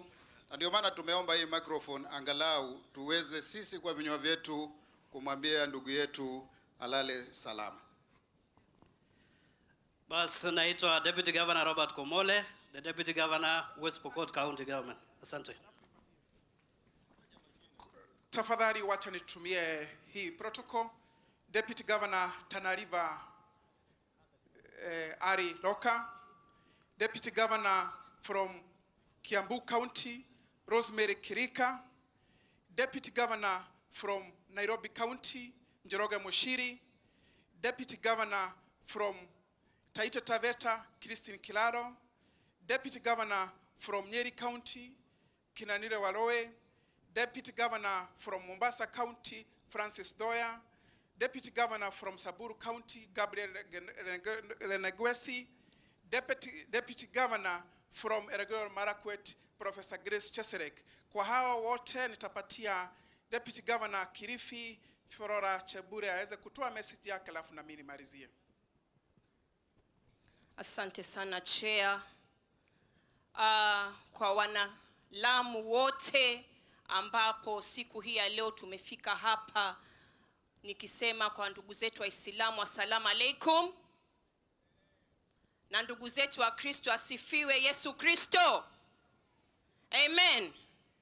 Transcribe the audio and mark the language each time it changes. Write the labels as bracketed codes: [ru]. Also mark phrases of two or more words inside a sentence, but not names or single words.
[sw] Na ndio maana tumeomba hii microphone angalau tuweze sisi kwa vinywa vyetu kumwambia ndugu yetu alale salama. Bas, naitwa [en] Deputy Governor [sw] Robert Komole, [en] the Deputy Governor West Pokot County Government. [sw] Asante. Tafadhali wacha nitumie hii protocol. [en] Deputy Governor Tana River Ari Loka, Deputy Governor from Kiambu County Rosemary Kirika, Deputy Governor from Nairobi County Njoroge Mushiri, Deputy Governor from Taita Taveta Christine Kilaro, Deputy Governor from Nyeri County Kinanire Waloe, Deputy Governor from Mombasa County Francis Doya, Deputy Governor from Saburu County Gabriel Renegwesi, Deputy Governor from Elgeyo Marakwet Professor Grace Cheserek. [sw] Kwa hawa wote nitapatia [en] Deputy Governor [sw] Kilifi Flora Chebure aweze kutoa message yake alafu na mimi nimalizie. Asante sana Chair. Kwa wana Lamu wote ambapo siku hii ya leo tumefika hapa, nikisema kwa ndugu zetu Waislamu [ar] assalamu alaikum, [sw] na ndugu zetu wa Kristo asifiwe Yesu Kristo.